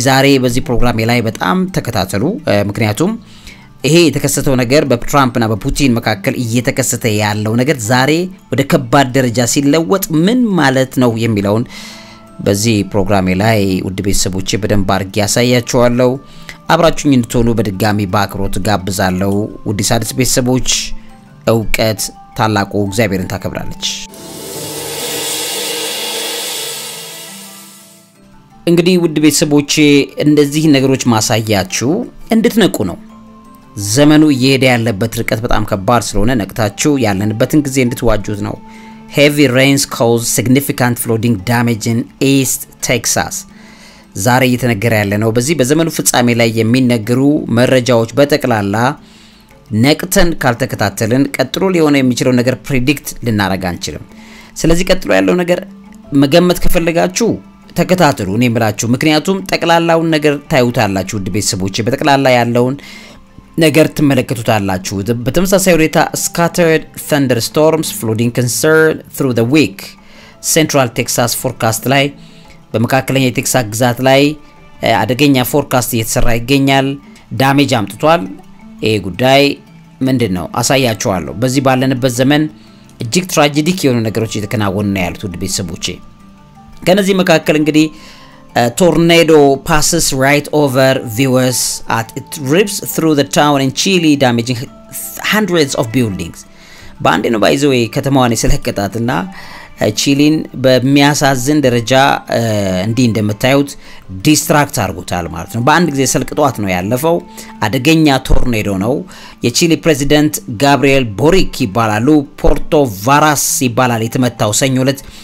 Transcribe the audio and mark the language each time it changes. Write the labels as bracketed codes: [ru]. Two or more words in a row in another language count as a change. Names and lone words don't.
[am] ዛሬ በዚህ ፕሮግራም ላይ በጣም ተከታተሉ ምክንያቱም ይሄ የተከሰተው ነገር በትራምፕና በፑቲን መካከል እየተከሰተ ያለው ነገር ዛሬ ወደ ከባድ ደረጃ ሲለወጥ ምን ማለት ነው የሚለውን በዚህ ፕሮግራም ላይ ውድ ቤተሰቦቼ በደንብ አርጌ ያሳያችኋለሁ አብራችሁኝ እንድትሆኑ በድጋሚ በአክብሮት ጋብዛለሁ ውድ ሳድስ ቤተሰቦች ዕውቀት ታላቁ እግዚአብሔርን ታከብራለች እንግዲህ ውድ ቤተሰቦቼ እንደዚህ ነገሮች ማሳያችሁ እንድትነቁ ነው ዘመኑ እየሄደ ያለበት ርቀት በጣም ከባድ ስለሆነ ነቅታችሁ ያለንበትን ጊዜ እንድትዋጁት ነው [en] heavy rains cause significant flooding damage in East Texas [am] ዛሬ እየተነገረ ያለ ነው በዚህ በዘመኑ ፍጻሜ ላይ የሚነገሩ መረጃዎች በተቀላላ ነቅተን ካልተከታተልን ቀጥሎ ሊሆነ የሚችለው ነገር ፕሬዲክት ልናረጋ አንችልም ስለዚህ ቀጥሎ ያለው ነገር መገመት ከፈለጋችሁ ተከታተሉ እኔ ብላችሁ ምክንያቱም ጠቅላላውን ነገር ታዩታላችሁ ውድ ቤተሰቦቼ በተቀላላ ያለውን ነገር ትመለከቱታላችሁ በተመሳሳይ ሁኔታ [en] scattered thunderstorms flooding concern through the week central texas forecast [am] ላይ በመካከለኛ የቴክሳስ ግዛት ላይ አደገኛ ፎርካስት እየተሰራ ይገኛል ዳሜጅ አምጥቷል ይሄ ጉዳይ ምንድነው አሳያችኋለሁ በዚህ ባለንበት ዘመን እጅግ ትራጀዲክ የሆኑ ነገሮች እየተከናወኑ ነው ያሉት ውድ ቤተሰቦቼ ከነዚህ መካከል እንግዲህ [en] tornado passes right over viewers as it rips through the town in Chile damaging hundreds of buildings [am] ባንዴ ነው ባይዘው ከተማዋን የሰለቀጣትና ቺሊን በሚያሳዝን ደረጃ እንዲህ እንደምታዩት ዲስትራክት አርጎታል ማለት ነው በአንድ ጊዜ ሰልቅጧት ነው ያለፈው አደገኛ ቶርኔዶ ነው የቺሊ ፕሬዚደንት ጋብሪኤል ቦሪክ ይባላሉ ፖርቶ ቫራስ ይባላል የተመታው ሰኞለት